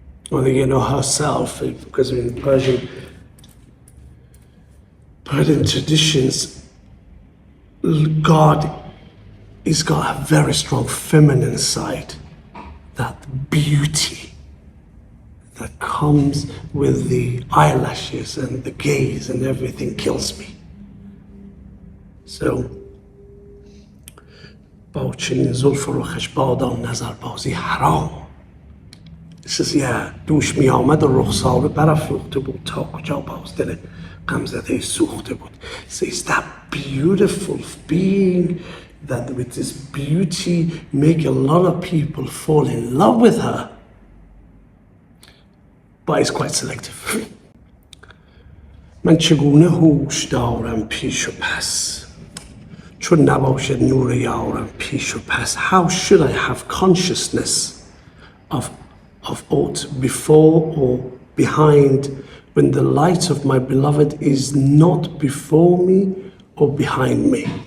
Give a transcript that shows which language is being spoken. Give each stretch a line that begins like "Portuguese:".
English: Or herself, because in Persian traditions, God has got a very strong feminine side, that beauty that comes with the eyelashes and the gaze and everything kills me.
Persian: So, با چنین زلف و رخش بادام نظر بازی حرام.
English: This is,
Persian: دوش می آمد و رخساره برافروخته بود تا کجا باز دل غمزده سوخته بود.
English: So it's that beautiful being that with this beauty make a lot of people fall in love with her. But it's quite selective.
Persian: من چگونه هوش دارم پیش و پس چون نباشد نور یارم پیش و پس.
English: How should I have consciousness of aught before or behind when the light of my beloved is not before me or behind me?